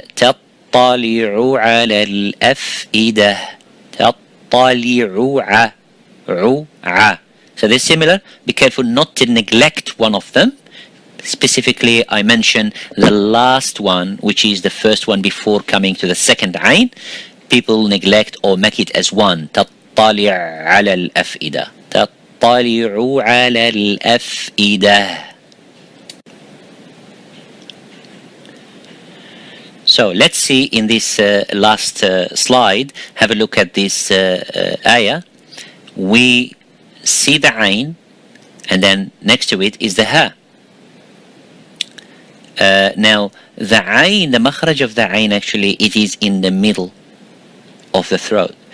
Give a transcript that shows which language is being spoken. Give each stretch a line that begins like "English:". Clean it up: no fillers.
Arabic: تطلع على الأفئدة تطلع ع.
English: So they're similar. Be careful not to neglect one of them. Specifically, I mention the last one, which is the first one before coming to the second ayn. People neglect or make it as one.
Arabic: تطلع على الأفئدة تطلع على الأفئدة.
English: So let's see in this last slide, have a look at this ayah. We see the ayn, and then next to it is the ha. Now the ayn, the makharij of the ayn, actually it is in the middle of the throat.